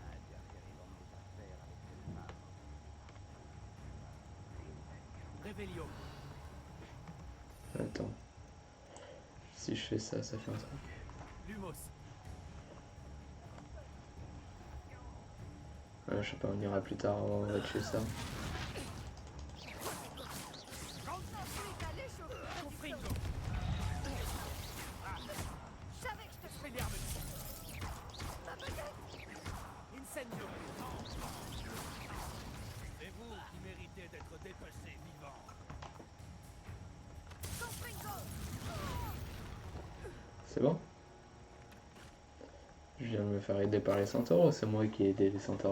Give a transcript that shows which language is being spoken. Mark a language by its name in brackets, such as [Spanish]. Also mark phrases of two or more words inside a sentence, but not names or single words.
[French] Revelio. Attends. Si je fais ça, ça fait un truc. Lumos. Je sais pas, on ira plus tard, on va tuer ça. Confringo. Expelliarmus. Incendio. C'est vous qui méritez d'être dépassé vivant. C'est bon? Je viens de me faire aider par les centaures ou c'est moi qui ai aidé les centaures?